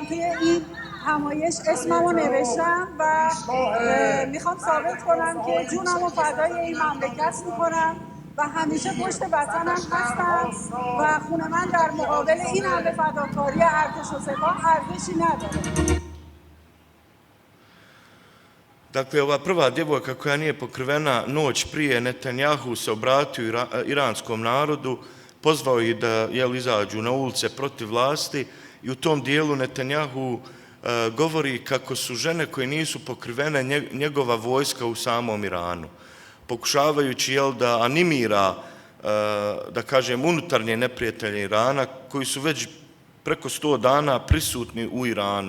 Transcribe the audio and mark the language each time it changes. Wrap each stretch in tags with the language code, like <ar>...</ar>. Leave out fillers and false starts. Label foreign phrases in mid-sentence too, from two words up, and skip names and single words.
<fa>توی این همایش اسممو نوشتم و میخوام ثابت کنم که جونمو فدای این مملکت میکنم و همیشه پشت وطنم هستم و خونه من در مقابل این همه فداکاری ارتش و سپاه ارزشی نداره.</fa> <bs>Dakle, ova prva djevojka koja nije pokrivena, noć prije Netanjahu se obratio iranskom narodu, pozvao ih da izađu na ulice protiv vlasti, i u tom dijelu Netanjahu govori kako su žene koje nisu pokrivene njegova vojska u samom Iranu, pokušavajući da animira, da kažem, unutarnje neprijatelje Irana koji su već preko 100 dana prisutni u Iranu.</bs>